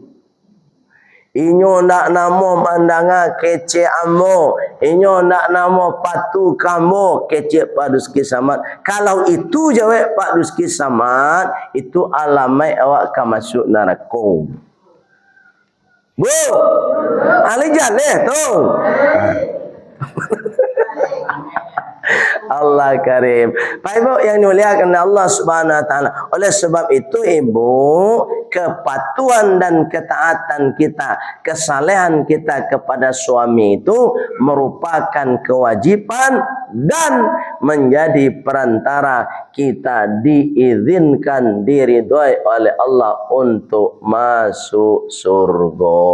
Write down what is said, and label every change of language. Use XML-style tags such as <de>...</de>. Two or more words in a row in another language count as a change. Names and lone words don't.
<min>Inyo nak namo mandanga kece ambo, inyo nak namo patu kamu kece Pak Duski Samad.</min> <id>Kalau itu jawab Pak Duski Samad, itu alamai awak kan masuk neraka.</id> <min>Bu, ali jaleh tu.</min> <id>Allah Karim. Pak Ibu yang dimuliakan Allah</id> <ar>سبحانه وتعالى.</ar> <id>Oleh sebab itu Ibu, kepatuhan dan ketaatan kita, kesalehan kita kepada suami itu merupakan kewajiban dan menjadi perantara kita diizinkan, diridhoi oleh Allah untuk masuk surga.</id>